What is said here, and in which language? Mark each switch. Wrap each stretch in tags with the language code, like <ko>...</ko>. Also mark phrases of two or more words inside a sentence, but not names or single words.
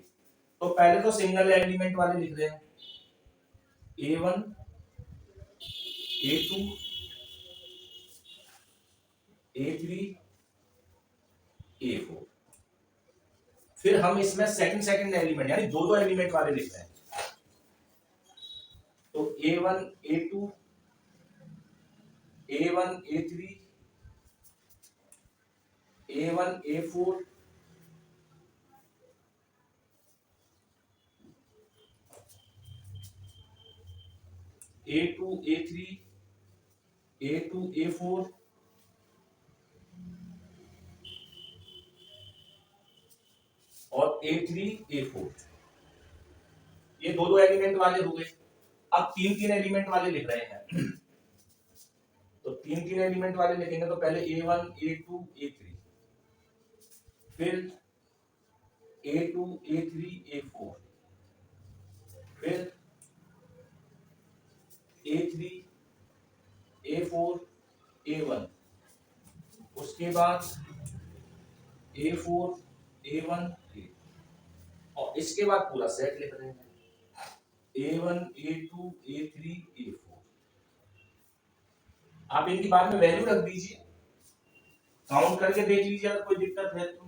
<hi>तो पहले तो</hi> <en>single element</en> <hi>वाले लिख रहे हैं, A1 A2 A3 A4। फिर हम इसमें</hi> <en>second element</en> <hi>यानी दो एलिमेंट वाले लिख रहे हैं। तो A1 A2 A1 A3 A1 A4 A2 A3 A2 A4 और A3 A4। ये दो एलिमेंट वाले हो गए। अब तीन एलिमेंट वाले लिख रहे हैं। तो तीन एलिमेंट वाले लिखेंगे तो पहले A1 A2 A3, फिर A2 A3 A4, फिर A3 A4 A1, उसके बाद A4 A1 A, और इसके बाद पूरा सेट लिख रहे हैं A1 A2 A3 A4। आप इनकी बाद में वैल्यू रख दीजिए, काउंट करके देख लीजिए अगर कोई दिक्कत है तो।</hi>